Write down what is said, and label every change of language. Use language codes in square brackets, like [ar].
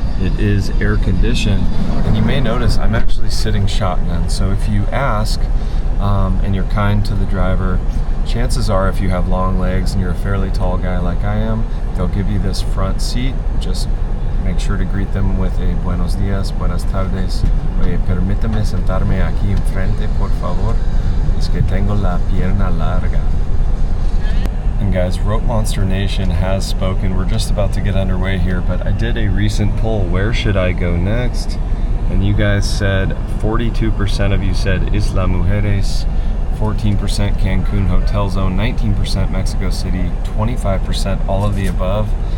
[en] It is air conditioned, and you may notice I'm actually sitting shotgun. So if you ask and you're kind to the driver, chances are if you have long legs and you're a fairly tall guy like I am, they'll give you this front seat. Just make sure to greet them with a [es] buenos dias, buenas tardes. Oye, permítame sentarme aquí enfrente, por favor. Es que tengo la pierna larga. [en] And guys, Rope Monster Nation has spoken. We're just about to get underway here, but I did a recent poll. Where should I go next? And you guys said, 42% of you said Isla Mujeres, 14% Cancun Hotel Zone, 19% Mexico City, 25% all of the above.